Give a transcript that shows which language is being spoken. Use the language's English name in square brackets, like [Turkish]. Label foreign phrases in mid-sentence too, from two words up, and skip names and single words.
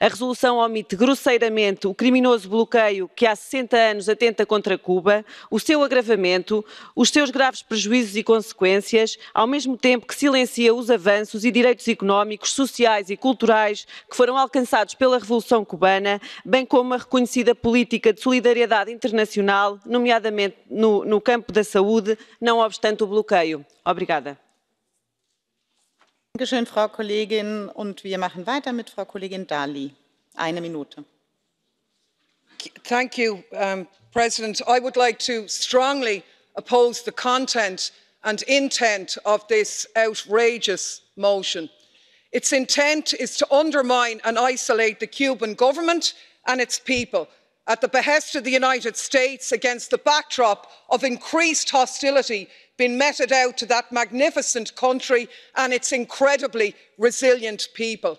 [Portuguese] A resolução omite grosseiramente o criminoso bloqueio que há 60 anos atenta contra Cuba, o seu agravamento, os seus graves prejuízos e consequências, ao mesmo tempo que silencia os avanços e direitos económicos, sociais e culturais que foram alcançados pela Revolução Cubana, bem como a reconhecida política de solidariedade internacional, nomeadamente no campo da saúde, não obstante o bloqueio. Obrigada. [German] Dankeschön, Frau Kollegin. Und wir machen weiter mit Frau Kollegin Dalli. Eine Minute. [English] Thank you, President. I would like to strongly oppose the content and intent of this outrageous motion. Its intent is to undermine and isolate the Cuban government and its people at the behest of the United States against the backdrop of increased hostility being meted out to that magnificent country and its incredibly resilient people.